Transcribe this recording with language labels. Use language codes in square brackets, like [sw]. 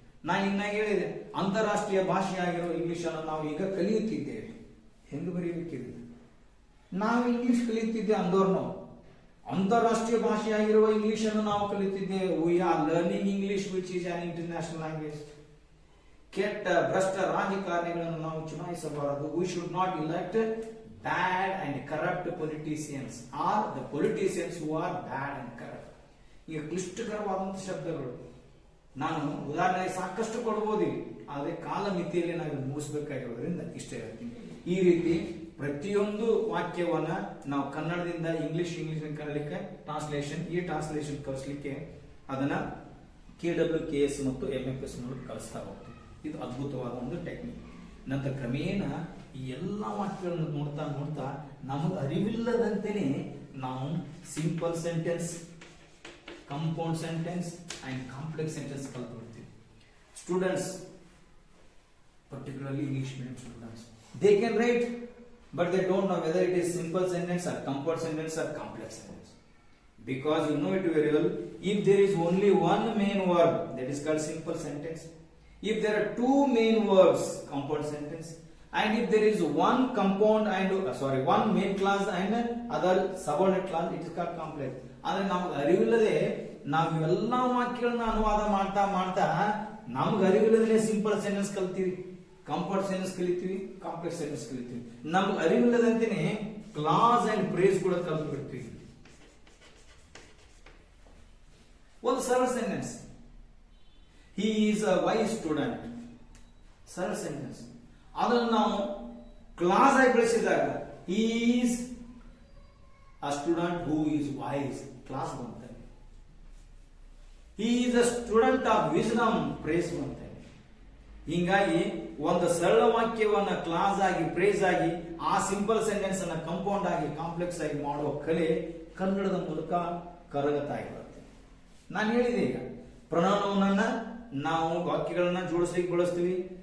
[kn] ನಾನು ಇನ್ನಾಗ ಹೇಳಿದೆ, ಅಂತಾರಾಷ್ಟ್ರೀಯ ಭಾಷೆಯಾಗಿರೋ ಇಂಗ್ಲಿಷ್ ಅನ್ನು ನಾವು ಈಗ ಕಲಿಯುತ್ತಿದ್ದೇವೆ. ಹೆಂಗ್ ಬರೀಬೇಕಿದೆ, ನಾವು ಇಂಗ್ಲಿಷ್ ಕಲಿಯುತ್ತಿದ್ದೆ ಅಂದೋರ್ ನಾವು ಅಂತಾರಾಷ್ಟ್ರೀಯ ಭಾಷೆಯಾಗಿರುವ ಇಂಗ್ಲಿಷ್ ಅನ್ನು ನಾವು ಕಲಿಯುತ್ತಿದ್ದೇವೆ. [en] We are learning English which is an international language. [kn] ಕೆಟ್ಟ ಭ್ರಷ್ಟ ರಾಜಕಾರಣಿಗಳನ್ನು ನಾವು ಚುನಾಯಿಸಬಾರದು. [en] We should not elect bad and corrupt politicians, or the politicians who are bad and corrupt. [kn] ಈಗ ಕ್ಲಿಷ್ಟಕರವಾದಂತಹ ಶಬ್ದಗಳು ನಾನು ಉದಾಹರಣೆಗೆ ಸಾಕಷ್ಟು ಕೊಡಬಹುದು, ಆದರೆ ಕಾಲ ಮಿತಿಯಲ್ಲಿ ನಾವು ಮುಗಿಸಬೇಕಾಗಿರೋದ್ರಿಂದ ಇಷ್ಟೇ ಹೇಳ್ತೀನಿ. ಈ ರೀತಿ ಪ್ರತಿಯೊಂದು ವಾಕ್ಯವನ್ನ ನಾವು ಕನ್ನಡದಿಂದ ಇಂಗ್ಲಿಷ್ ಕನ್ನಡಕ್ಕೆ ಟ್ರಾನ್ಸ್ಲೇಷನ್, ಈ ಟ್ರಾನ್ಸ್ಲೇಷನ್ ಕಳಿಸ್ಲಿಕ್ಕೆ ಅದನ್ನ KWKS ಮತ್ತು MFS ಮೂಲಕ ಕಳಿಸ್ತಾ ಹೋಗ್ತೀವಿ. ಇದು ಅದ್ಭುತವಾದ ಒಂದು ಟೆಕ್ನಿಕ್. ನಂತರ ಕ್ರಮೇಣ ಈ ಎಲ್ಲ ವಾಕ್ಯಗಳನ್ನು ನೋಡ್ತಾ ನಮಗೆ ಅರಿವಿಲ್ಲದಂತೆಯೇ ನಾವು simple sentence, compound sentence and complex sentence ಕಲ್ತ್ಬಿಡ್ತೀವಿ. [en] Students, particularly English medium students, they can write, but they don't know whether it is simple sentence or compound sentence or complex sentence. Because you know it very well, if there is only one main verb, that is called simple sentence. If there are two main verbs, compound sentence. And if there is one compound and one main clause and other subordinate clause, it is called complex. [kn] ಅಂದ್ರೆ ನಮ್ಗೆ ಅರಿವಿಲ್ಲದೆ ನಾವು ಇವೆಲ್ಲ ವಾಕ್ಯಗಳನ್ನ ಅನುವಾದ ಮಾಡ್ತಾ ನಮ್ಗೆ ಅರಿವಿಲ್ಲದೆ simple sentence ಕಲಿತೀವಿ, ಕಂಪೌಂಡ್ ಸೆಂಟೆನ್ಸ್ ಕಲಿತೀವಿ, ಕಾಂಪ್ಲೆಕ್ಸ್ ಸೆಂಟೆನ್ಸ್ ಕಲಿತೀವಿ. ನಮ್ಗೆ ಅರಿವಿಲ್ಲದಂತೆಯೇ ಕ್ಲಾಸ್ ಅಂಡ್ ಫ್ರೇಸ್ ಕೂಡ ಕಲ್ತು ಬಿಡ್ತೀವಿ. ಒಂದು ಸರಳ sentence, [en] he is a wise student, [kn] ಸರಳ ಸೆಂಟೆನ್ಸ್. ಅದನ್ನು ನಾವು ಕ್ಲಾಸ್ ಆಗಿ ಬೆಳೆಸಿದಾಗ [en] he is a student who is wise, [kn] class ಬಂತಾರೆ. [en] he is a student of wisdom, [kn] praise ಬಂತಾರೆ. ಹಿಂಗಾಗಿ ಒಂದು ಸರಳ ವಾಕ್ಯವನ್ನ ಕ್ಲಾಸ್ ಆಗಿ, ಪ್ರೇಸ್ ಆಗಿ, ಆ ಸಿಂಪಲ್ ಸೆಂಟೆನ್ಸ್ ಅನ್ನ ಕಂಪೌಂಡ್ ಆಗಿ, ಕಾಂಪ್ಲೆಕ್ಸ್ ಆಗಿ ಮಾಡುವ ಕಲೆ ಕನ್ನಡದ ಮೂಲಕ ಕರಗತಾ ಇರುತ್ತೆ. ನಾನು ಹೇಳಿದೆ, ಈಗ ಪ್ರೊನೌನ್ ನಾವು ವಾಕ್ಯಗಳನ್ನ ಜೋಡಿಸ್ಲಿಕ್ಕೆ ಬಳಸ್ತೀವಿ.